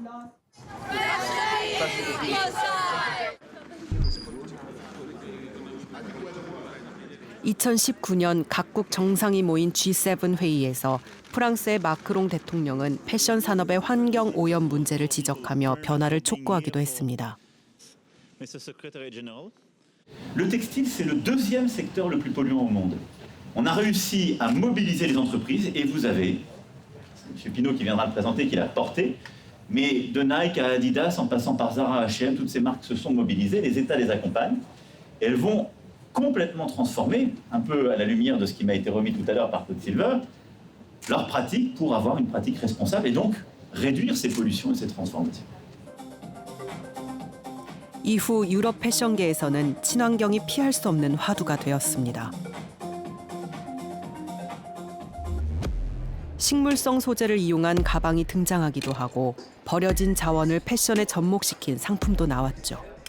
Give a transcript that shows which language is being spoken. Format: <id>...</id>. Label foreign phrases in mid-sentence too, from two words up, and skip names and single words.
<ko>2019년 각국 정상이 모인 G7 회의에서 프랑스의 마크롱 대통령은 패션 산업의 환경 오염 문제를 지적하며 변화를 촉구하기도 했습니다.</ko> <fr>Le textile, c'est le deuxième secteur le plus polluant au monde. On a réussi à mobiliser les entreprises et vous avez, c'est M. Pinault qui viendra le présenter, qui l'a porté, mais de Nike à Adidas, en passant par Zara, H&M, toutes ces marques se sont mobilisées, les États les accompagnent, et elles vont complètement transformer, un peu à la lumière de ce qui m'a été remis tout à l'heure par Todd Silver, leurs pratiques pour avoir une pratique responsable et donc réduire ces pollutions et ces transformations.</fr> <ko>이후 유럽 패션계에서는 친환경이 피할 수 없는 화두가 되었습니다. 식물성 소재를 이용한 가방이 등장하기도 하고 버려진 자원을 패션에 접목시킨 상품도 나왔죠.</ko>